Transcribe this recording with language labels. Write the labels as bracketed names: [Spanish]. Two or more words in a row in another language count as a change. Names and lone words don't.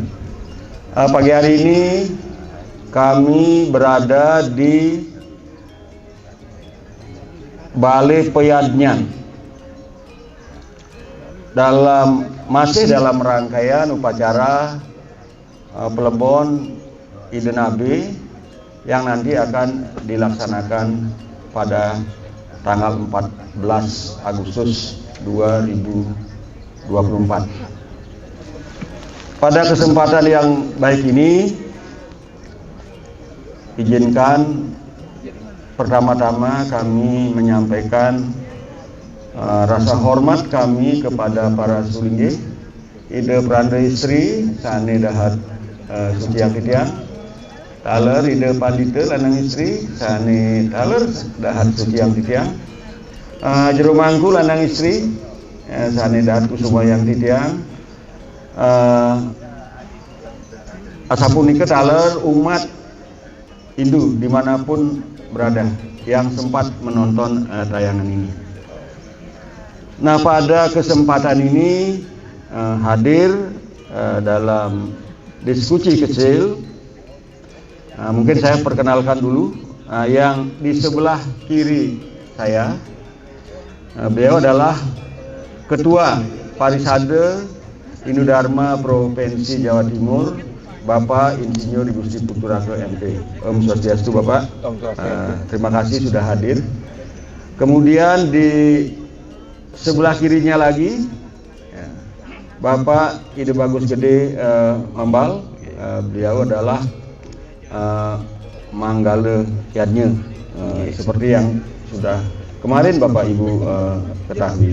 [Indonesian] Pagi hari ini kami berada di Balai Peyanyan masih dalam rangkaian upacara Plebon Idul Nabi yang nanti akan dilaksanakan pada tanggal 14 Agustus 2024. Pada kesempatan yang baik ini, izinkan pertama-tama kami menyampaikan rasa hormat kami kepada para sulingge, Ida Pranda Istri, [Balinese] Sane Dahat Suciang Titiang, Taler [Indonesian] Ida Pandita Lanang Istri, [Balinese] Sane Taler Dahat Suciang Titiang, [Indonesian] Jero Mangku Lanang Istri, [Balinese] Sane Dahat Kusumayang Titiang, Asapunika Taler [Indonesian] umat Hindu dimanapun berada yang sempat menonton tayangan ini. Nah, pada kesempatan ini hadir dalam diskusi kecil. Mungkin saya perkenalkan dulu yang di sebelah kiri saya. Beliau adalah Ketua Parisade Hindu Dharma Provinsi Jawa Timur, Bapak Insinyur Gusti Puturake MP. Om Swastiastu Bapak. Terima kasih sudah hadir. Kemudian di sebelah kirinya lagi Bapak Ide Bagus Gede Mambal. Beliau adalah Manggala Yadnya, seperti yang sudah kemarin Bapak Ibu ketahui.